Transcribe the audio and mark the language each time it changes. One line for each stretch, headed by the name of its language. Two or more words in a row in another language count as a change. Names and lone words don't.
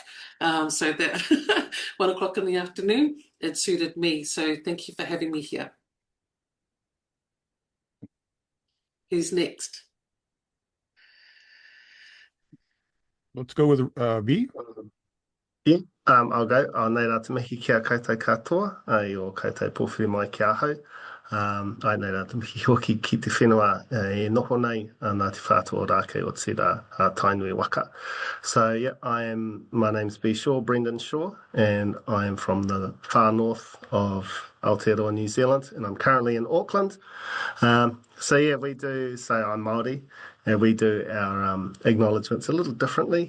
English: So that 1 o'clock in the afternoon, it suited me. So thank you for having me here. Who's next? Let's go with V. Yeah, I'll go.
Māori: Nei rā te mihi kia koutou katoa, ai o koutou pōwhiri mai kia hau. Ai nei rā te mihi hoki ki te whenua e noho nei, nā te whātua o rākei o te rā tainui waka.
English: So yeah, my name's B. Shaw, Brendan Shaw, and I am from the far north of Aotearoa, New Zealand, and I'm currently in Auckland. So yeah, we do say I'm Māori, and we do our acknowledgements a little differently.